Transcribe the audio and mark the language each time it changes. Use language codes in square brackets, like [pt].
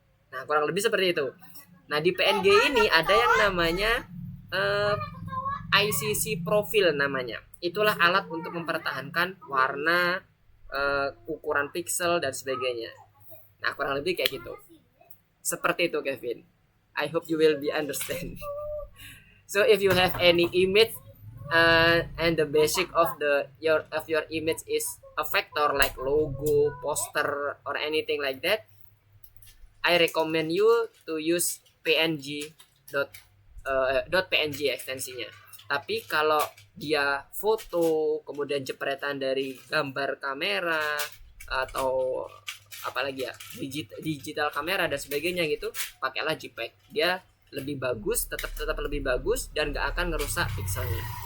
[id] Nah, kurang lebih seperti itu. Nah, di PNG ini ada yang namanya ICC profil namanya. Itulah alat untuk mempertahankan warna, ukuran pixel, dan sebagainya. Nah, kurang lebih kayak gitu. Seperti itu, Kevin. [en] I hope you will be understand. So if you have any image, and the basic of your image is a vector like logo, poster, or anything like that, I recommend you to use PNG .png ekstensinya. [id] Tapi kalau dia foto, kemudian jepretan dari gambar kamera atau apalagi ya, digital kamera dan sebagainya gitu, pakailah JPEG. Dia lebih bagus, tetap lebih bagus, dan gak akan ngerusak pixelnya.